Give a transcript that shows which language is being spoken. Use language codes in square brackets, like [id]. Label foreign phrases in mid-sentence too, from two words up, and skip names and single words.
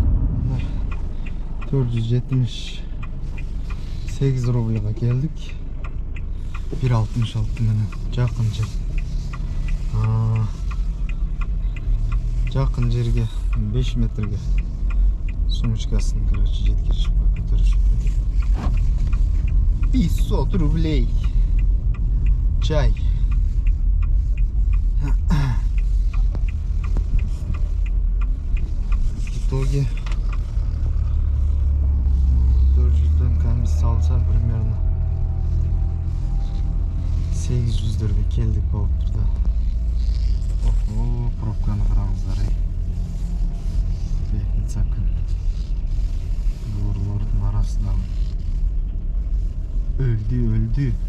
[ky] 478 рубльга келдик. 1.66 менен жакын жер. Жакын жерге 5 метрге сумочкасын, короче, жеткиришип көтөрүшүп. [ru] 500 рублей. Чай. В итоге [ky] 400-дөн комиссия алса примерно 800-дөргө келдик болуптур да. Пробканы караңыздар. Пятница күн. Доорлордун арасынан өлдү.